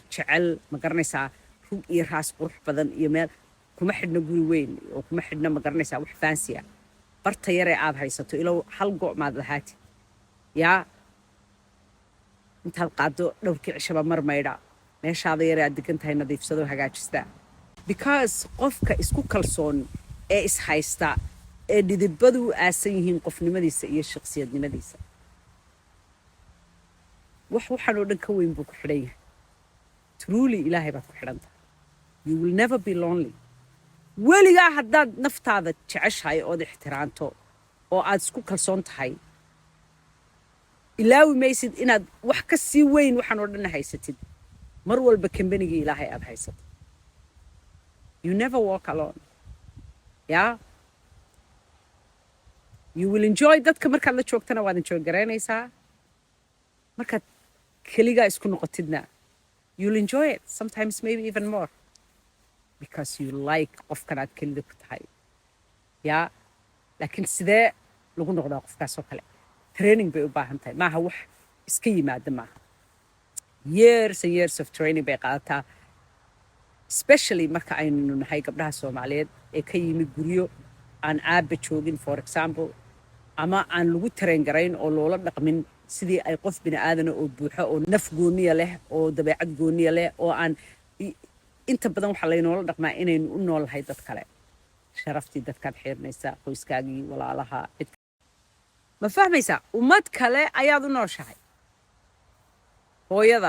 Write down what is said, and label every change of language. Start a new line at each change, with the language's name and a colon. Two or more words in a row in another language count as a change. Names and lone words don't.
Somali: jecel ma garanaysaa rug iyo raas qurux badan iyo meel kuma xidhna guri weyn oo kuma xidhna ma garanaysaa wax faansiya barta yaree aad haysato ilow hal go' maad lahaati yaa intaad qaado dhowrkii cishaba mar maydha meeshaada yaree aad degan tahay nadiifsadoo hagaajistaa because qofka isku kalsoon ee is haysta ee dhidibadu u aasan yihiin qofnimadiisa iyo shakhsiyadnimadiisa waxaan oo dhan ka weyn buu ku xidhan yahay truly ilaahay baad ku xidhan tahay
English: you will never be lonely
Somali: weligaa haddaad naftaada jeceshahay ood ixtiraanto oo aad isku kalsoon tahay ilaawi maysid inaad wax ka sii weyn waxaan oo dhan haysatid mar walba kambanigii ilaahay aad haysato
English: you never walk alone yeah you will enjoy
Somali: dadka markaad la joogtana waad enjoy garaynaysaa markaad keligaa isku noqotidna
English: you'll enjoy it sometimes maybe even more because you like
Somali: qofkan aad kelida ku tahay yaa laakiin sidee lagu noqdaa qofkaasoo kale training bay u baahan tahay maaha wax iska yimaada maaha
English: years and years of training
Somali: bay qaadataa especially marka aynu nahay gabdhaha soomaaliyeed ee ka yimid guryo aan aabba joogin for example ama aan lagu train garayn oo loola dhaqmin sidii ay qof bini aadana oo buuxo oo naf gooniya leh oo dabeecad gooniya leh oo aan inta badan waxaa laynoola dhaqmaa inaynu u noolahay dad kale sharaftii dadkaad xiirnaysaa qoyskaagii walaalaha cid ma fahmaysaa ummad kale ayaad u nooshahay hooyada